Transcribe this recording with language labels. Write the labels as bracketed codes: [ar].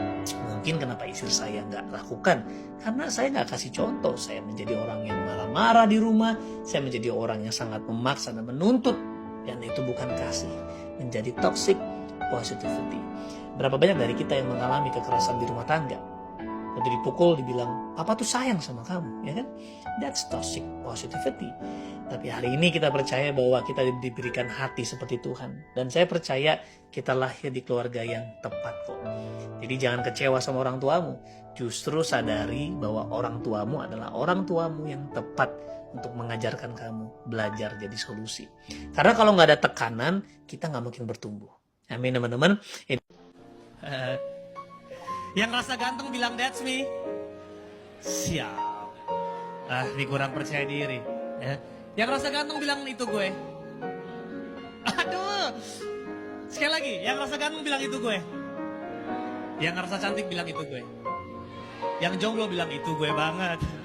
[id] Mungkin kenapa istri saya nggak lakukan, karena saya nggak kasih contoh. Saya menjadi orang yang marah-marah di rumah, saya menjadi orang yang sangat memaksa dan menuntut, dan itu bukan kasih. menjadi toxic positivity. Berapa banyak dari kita yang mengalami kekerasan di rumah tangga? Waktu dipukul dibilang, papa tuh sayang sama kamu, ya kan? [en] That's toxic positivity. [id] Tapi hari ini kita percaya bahwa kita diberikan hati seperti Tuhan. Dan saya percaya kita lahir di keluarga yang tepat kok. Jadi jangan kecewa sama orang tuamu. Justru sadari bahwa orang tuamu adalah orang tuamu yang tepat untuk mengajarkan kamu belajar jadi solusi. Karena kalau nggak ada tekanan, kita nggak mungkin bertumbuh. Amin teman-teman. Yang rasa ganteng bilang [en] that's me. [id] Siap. Ini kurang percaya diri. Ya. Yang rasa ganteng bilang itu gue. Aduh. Sekali lagi, yang rasa ganteng bilang itu gue. Yang rasa cantik bilang itu gue. Yang jomblo bilang itu gue banget.